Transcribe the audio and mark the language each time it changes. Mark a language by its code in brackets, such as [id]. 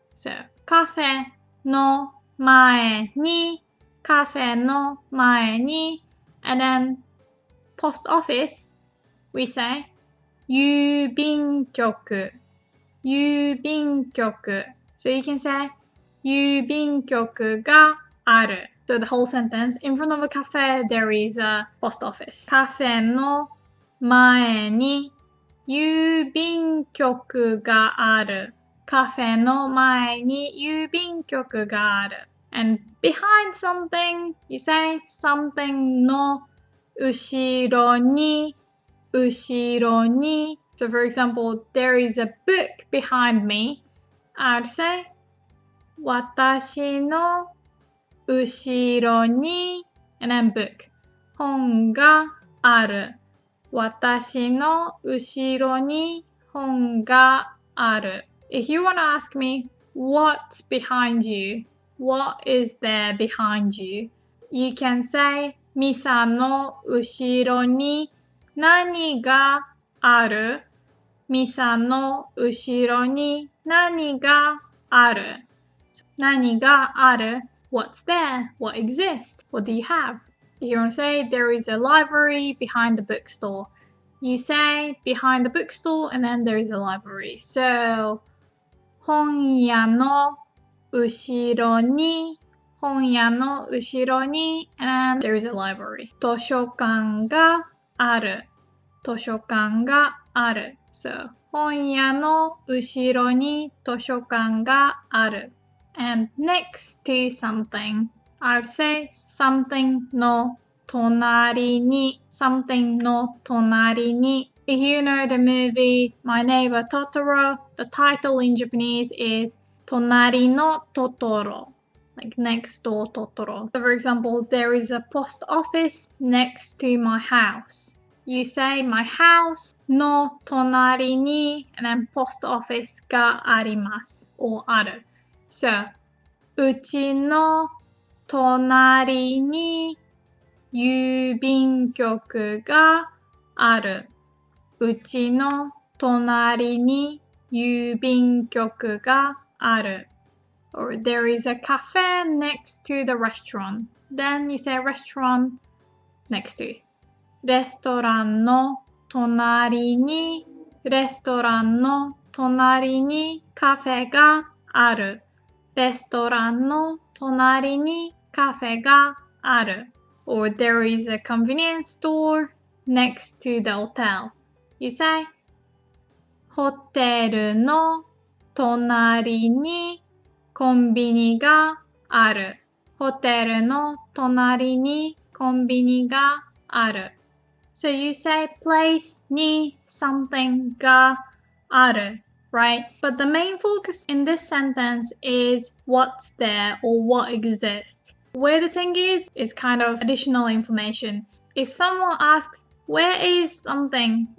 [ja] So cafe no mae ni, cafe no mae ni, [en] and then post office, we say [ja] 郵便局, 郵便局. [en] So you can say [ja] 郵便局がある. [en] So the whole sentence, in front of a cafe, there is a post office. [ja] カフェの前に郵便局がある. カフェの前に郵便局がある. [en] And behind something, you say something [ja] の後ろに, 後ろに. [en] So for example, there is a book behind me. I'd say [ja] 私の後ろに [en] and then book [ja] 本がある。私の後ろに本がある。 [en] If you want to ask me what's behind you, what is there behind you, you can say [ja] ミサの後ろに何がある。ミサの後ろに何がある。何がある [en] What's there? What exists? What do you have? If you want to say there is a library behind the bookstore, you say behind the bookstore and then there is a library. So [ja] 本屋の後ろに本屋の後ろに [en] and there is a library. [ja] 図書館がある。図書館がある. So 本屋の後ろに図書館がある. [en] And next to something, I'd say something [ja] no tonari ni, [en] something no tonari ni. If you know the movie My Neighbor Totoro, the title in Japanese is Tonari no Totoro, like next door Totoro. So for example, there is a post office next to my house. You say my house [ja] no tonari ni, [en] and then post office [ja] ga arimasu, [en] or [ja] aru. So, うちの隣に郵便局がある。うちの隣に郵便局がある。 [en] Or there is a cafe next to the restaurant. Then you say restaurant next to. [ja] レストランの隣にレストランの隣にカフェがある。レストランの隣にカフェがある。 [en] Or there is a convenience store next to the hotel. You say [ja] ホテルの隣にコンビニがある。ホテルの隣にコンビニがある。 [en] So you say place に something [ja] がある. [en] Right? But the main focus in this sentence is what's there or what exists. Where the thing is kind of additional information. If someone asks, where is something?